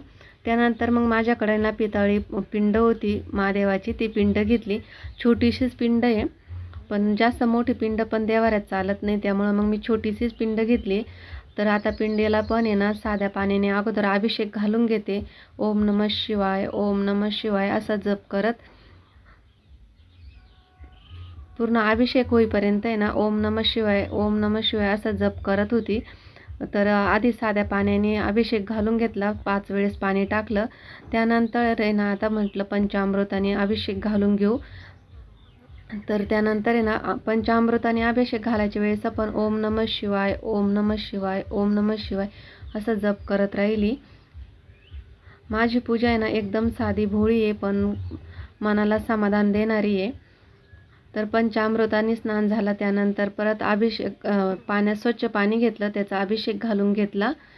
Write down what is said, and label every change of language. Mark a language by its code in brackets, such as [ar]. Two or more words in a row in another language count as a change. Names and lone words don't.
[mr] त्यानंतर मग माझ्याकडे ना पितळी पिंड होती महादेवाची, ती पिंड घेतली. छोटीशीच पिंड आहे, पण जास्त मोठी पिंड पण देवाऱ्यात चालत नाही, त्यामुळं मग मी छोटीशीच पिंड घेतली. तर आता पिंडीला पण आहे ना साध्या पाण्याने अगोदर अभिषेक घालून घेते. [sa] ओम नमः शिवाय, ओम नमः शिवाय [mr] असा जप करत पूर्ण अभिषेक होईपर्यंत आहे ना [sa] ओम नमः शिवाय, ओम नमः शिवाय [mr] असा जप करत होती. तर आधी साध्या पाण्याने अभिषेक घालून घेतला, 5 वेळेस पाणी टाकलं. त्यानंतर आहे ना आता म्हटलं पंचामृताने अभिषेक घालून घेऊ. तर त्यानंतर आहे ना पंचामृताने अभिषेक घालायच्या वेळेस आपण [sa] ओम नमः शिवाय, ओम नमः शिवाय, ओम नमः शिवाय [mr] असं जप करत राहिली. माझी पूजा आहे ना एकदम साधी भोळी आहे, पण मनाला समाधान देणारी आहे. तर पंचामृताने स्नान झालं. त्यानंतर परत अभिषेक पाण्यात स्वच्छ पाणी घेतलं, त्याचा अभिषेक घालून घेतला.